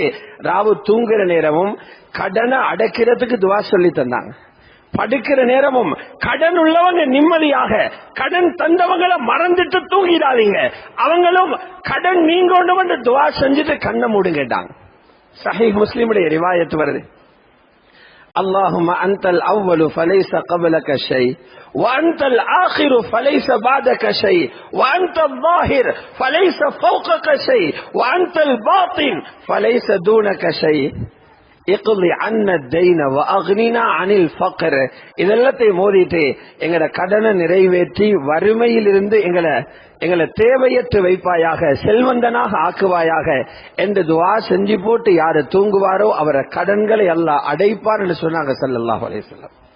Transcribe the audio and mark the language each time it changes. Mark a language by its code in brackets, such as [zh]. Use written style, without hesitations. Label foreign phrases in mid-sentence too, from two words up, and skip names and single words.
[ta] ராவு தூங்குற நேரமும் கடனை அடைக்கிறதுக்கு துஆ சொல்லி தந்தாங்க. படுக்கிற நேரமும் கடன் உள்ளவங்க நிம்மதியாக, கடன் தந்தவங்களை மறந்துட்டு தூங்கிடாதீங்க, அவங்களும் கடன் நீங்கணும் என்று துஆ செஞ்சுட்டு கண்ணை மூடுங்கட்டாங்க. சஹீஹ் முஸ்லிமுடைய ரிவாயத் வருது. [ar] اللهم أنت الأول فليس قبلك شيء وأنت الآخر فليس بعدك شيء وأنت الظاهر فليس فوقك شيء وأنت الباطن فليس دونك شيء اقضي عنا الدين واغننا عن الفقر. [ta] இதெல்லாத்தையும் மோதிட்டு எங்கட கடனை நிறைவேற்றி வறுமையிலிருந்து எங்களை தேவையற்று வைப்பாயாக, செல்வந்தனாக ஆக்குவாயாக என்று துஆ செஞ்சு போட்டு யாரு தூங்குவாரோ அவரை கடன்களை அல்லாஹ் அடைப்பார் என்று சொன்னாங்க [ar] صلى الله عليه وسلم.